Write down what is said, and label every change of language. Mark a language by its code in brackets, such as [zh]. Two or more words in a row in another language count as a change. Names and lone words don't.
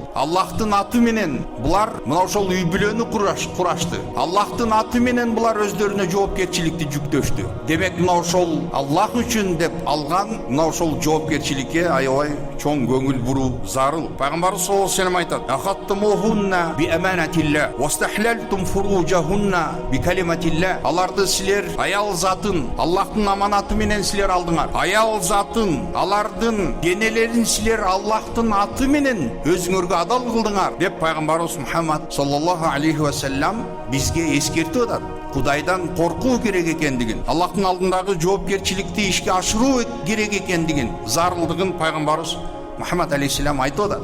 [ky] Аллахтын аты менен булар мына ошол үй бүлөнү курашты. Аллахтын аты менен булар өздөрүнө жоопкерчиликти жүктөштү. Демек мына ошол Аллах үчүн деп алган мына ошол жоопкерчиликке аябай чоң көңүл буруу зарыл. Пайгамбарыбыз [ar] صلى الله عليه وسلم [ky] айтат: [ar] "أخذتموهن بأمانة الله واستحللتم فروجهن بكلمة الله." [ky] Аларды силер аял затын Аллахтын аманаты менен силер алдыңар. Аял затын, алардын денелерин силер Аллахтын аты менен өзүңөргө адал кылдыңар деп пайгамбарыбыз Мухаммад [ar] صلى الله عليه وسلم [ky] бизге эскертип атат. Кудайдан коркуу керек экендигин, Аллахтын алдындагы жоопкерчиликти ишке ашыруу керек экендигин, зарылдыгын пайгамбарыбыз Мухаммад алейхиссалам айтып атат.